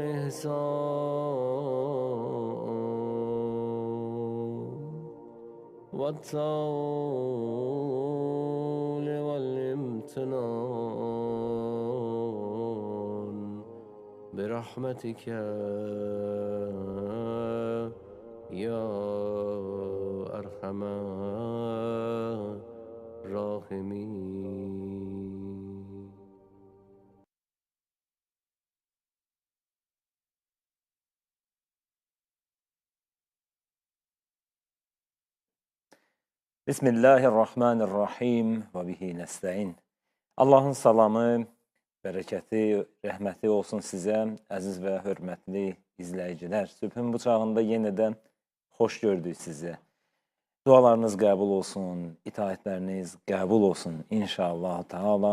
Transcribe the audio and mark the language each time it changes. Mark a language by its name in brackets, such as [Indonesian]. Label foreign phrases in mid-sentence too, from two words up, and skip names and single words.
[Arabic] والإحسان والطول والامتنان برحمتك يا أرحم الراحمين. بسم الله الرحمن الرحيم وبه نستعين. [Azerbaijani] Allahın salamı, bərəkəti, rəhməti olsun sizə, əziz və hörmətli izləyicilər. Sübhün bu çağında yenidən xoş gördük sizi. Dualarınız qəbul olsun, itaətləriniz qəbul olsun [Arabic] إن شاء الله تعالى.